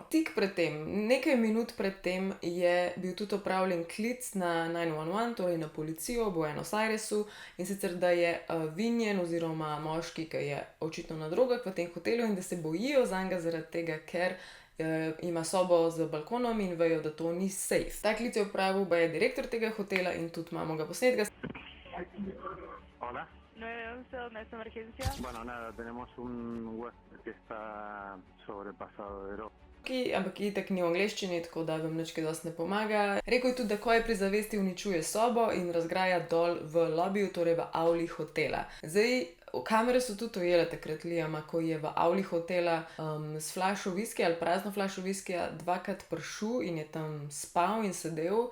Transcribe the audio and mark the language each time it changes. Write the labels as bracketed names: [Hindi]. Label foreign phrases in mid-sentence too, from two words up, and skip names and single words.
[Slovenian] Tik pred tem, nekaj minut pred tem, je bil tudi opravljen klic na 911, torej na policijo v Buenos Airesu, in sicer, da je vinjen oziroma moški, ki je očitno na drogah v tem hotelu in da se bojijo zanj zaradi tega, ker ima sobo z balkonom in vejo, da to ni safe. Ta klic je opravil direktor tega hotela in tudi imamo ga posnetka. [Spanish] Hola. 911, ¿dónde es tu emergencia? Bueno, nada, tenemos un huésped que está sobrepasado de droga. [Slovenian] Ampak itak ni v angleščini, tako da vam nič kaj dosti ne pomaga. Rekel je tudi, da ko je pri zavesti, uničuje sobo in razgraja dol v lobiju, torej v avli hotela. Zdaj, kamere so tudi ujele takrat Liama, ko je v avli hotela s flašo viskija ali prazno flašo viskija dvakrat prišel in je tam spal in sedel.